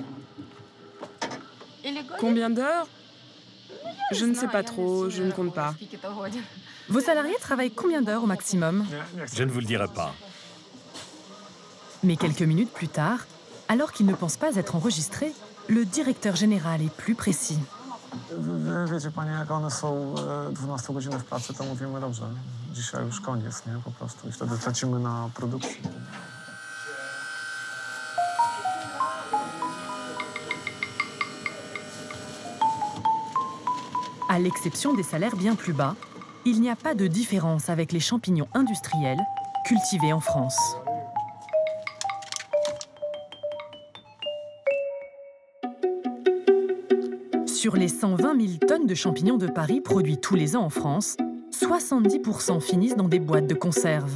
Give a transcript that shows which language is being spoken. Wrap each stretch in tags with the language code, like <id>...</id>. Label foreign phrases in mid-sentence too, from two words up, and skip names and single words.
<fr>Combien d'heures? Je ne sais pas trop, je ne compte pas. Vos salariés travaillent combien d'heures au maximum? Je ne vous le dirai pas. Mais quelques minutes plus tard, alors qu'il ne pense pas être enregistré, le directeur général est plus précis.</fr> <pl>Wiecie Pani, jak one są 12 godziny w pracy, to mówimy dobrze. Dzisiaj już koniec, nie? Po prostu. I wtedy tracimy na produkcji.</pl> <fr>À l'exception des salaires bien plus bas, il n'y a pas de différence avec les champignons industriels cultivés en France. Sur les 120 000 tonnes de champignons de Paris produits tous les ans en France, 70% finissent dans des boîtes de conserve.</fr>